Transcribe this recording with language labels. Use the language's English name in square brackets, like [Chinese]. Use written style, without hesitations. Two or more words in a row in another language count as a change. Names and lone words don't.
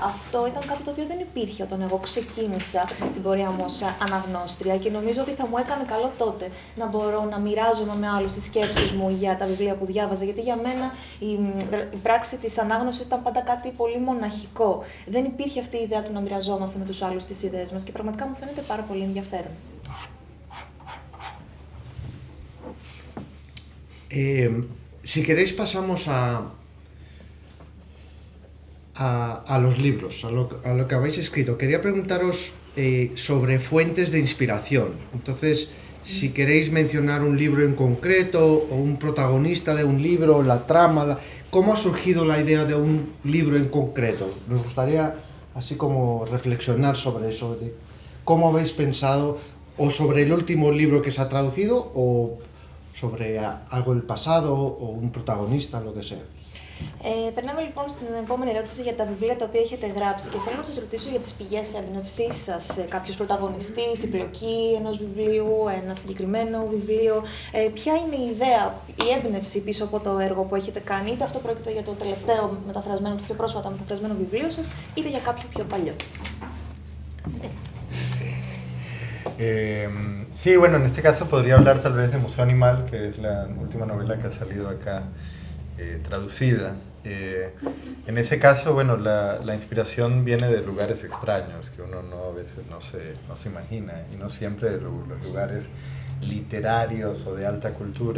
[Greek] Αυτό ήταν κάτι το οποίο δεν υπήρχε όταν εγώ ξεκίνησα την πορεία μου ως αναγνώστρια και νομίζω ότι θα μου έκανε καλό τότε να μπορώ να να μοιράζομαι με άλλους τις σκέψεις μου για τα βιβλία που διάβαζα, γιατί για μένα η πράξη της ανάγνωσης ήταν πάντα κάτι πολύ μοναχικό. Δεν υπήρχε αυτή η ιδέα του να μοιραζόμαστε με τους άλλους τις ιδέες μας και πραγματικά μου φαίνεται πάρα πολύ ενδιαφέρον. [Spanish] Si queréis pasamos a los libros, a lo que habéis escrito. Quería preguntaros sobre fuentes de inspiración. Entonces, si queréis mencionar un libro en concreto o un protagonista de un libro, la trama, ¿cómo ha surgido la idea de un libro en concreto? Nos gustaría así como reflexionar sobre eso, de cómo habéis pensado, o sobre el último libro que se ha traducido, o sobre algo del pasado, o un protagonista, lo que sea. [Greek] Περνάμε λοιπόν στην επόμενη ερώτηση για τα βιβλία τα οποία έχετε γράψει και θέλω να σας ρωτήσω για τις πηγές έμπνευσής σας, κάποιος πρωταγωνιστής, η πλοκή ενός βιβλίου, ένα συγκεκριμένο βιβλίο. Ποια είναι η ιδέα, η έμπνευση πίσω από το έργο που έχετε κάνει, είτε αυτό πρόκειται για το τελευταίο μεταφρασμένο, το πιο πρόσφατα μεταφρασμένο βιβλίο σας, είτε για κάποιο πιο παλιό. [Spanish] Sí, bueno, en este caso podría hablar tal vez de Museo Animal, que es la última novela que ha salido acá traducida. En ese caso, bueno, la inspiración viene de lugares extraños que uno a veces no se imagina, y no siempre de los lugares literarios o de alta cultura.